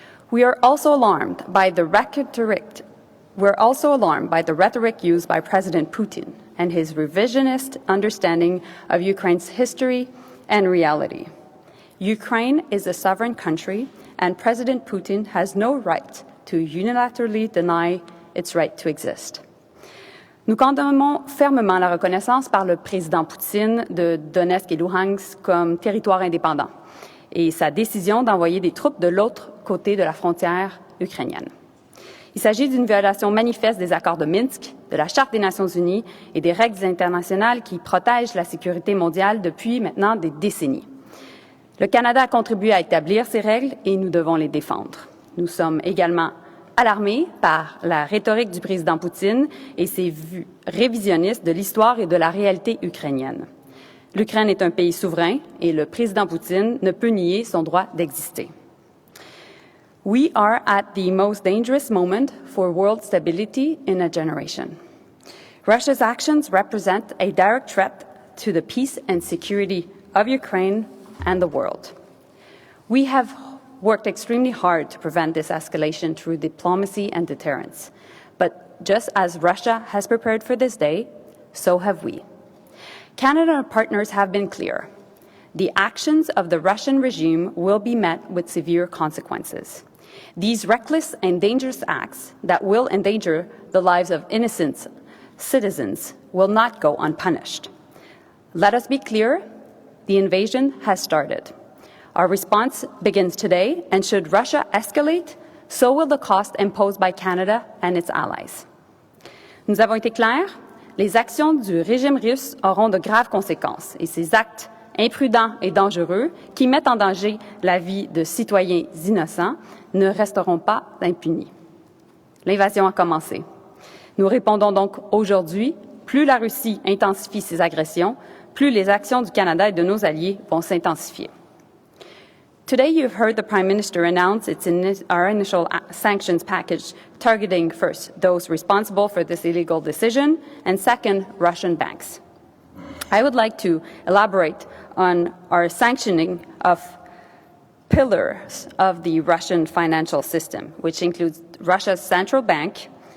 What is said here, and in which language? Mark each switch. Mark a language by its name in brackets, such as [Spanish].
[English] We are also alarmed by the rhetoric used by President Putin and his revisionist understanding of Ukraine's history and reality. Ukraine is a sovereign country, and President Putin has no right to unilaterally deny its right to exist. [French] Nous condamnons fermement la reconnaissance par le président Poutine de Donetsk et Luhansk comme territoire indépendant et sa décision d'envoyer des troupes de l'autre côté de la frontière ukrainienne. Il s'agit d'une violation manifeste des accords de Minsk, de la Charte des Nations unies et des règles internationales qui protègent la sécurité mondiale depuis maintenant des décennies. Le Canada a contribué à établir ces règles et nous devons les défendre. Nous sommes également alarmés par la rhétorique du président Poutine et ses vues révisionnistes de l'histoire et de la réalité ukrainienne. L'Ukraine est un pays souverain et le président Poutine ne peut nier son droit d'exister. [English] We are at the most dangerous moment for world stability in a generation. Russia's actions represent a direct threat to the peace and security of Ukraine and the world. We have worked extremely hard to prevent this escalation through diplomacy and deterrence. But just as Russia has prepared for this day, so have we. Canada and our partners have been clear. The actions of the Russian regime will be met with severe consequences. These reckless and dangerous acts that will endanger the lives of innocent citizens will not go unpunished. Let us be clear, the invasion has started. Our response begins today, and should Russia escalate, so will the cost imposed by Canada and its allies. [French] Nous avons été clairs, les actions du régime russe auront de graves conséquences et ces actes imprudents et dangereux qui mettent en danger la vie de citoyens innocents ne resteront pas impunis. L'invasion a commencé. Nous répondons donc aujourd'hui, plus la Russie intensifie ses agressions, plus les actions du Canada et de nos alliés vont s'intensifier. [English] Today, you've heard the Prime Minister announce our initial sanctions package, targeting first those responsible for this illegal decision, and second, Russian banks. I would like to elaborate on our sanctioning of pillars of the Russian financial system, which includes Russia's central bank,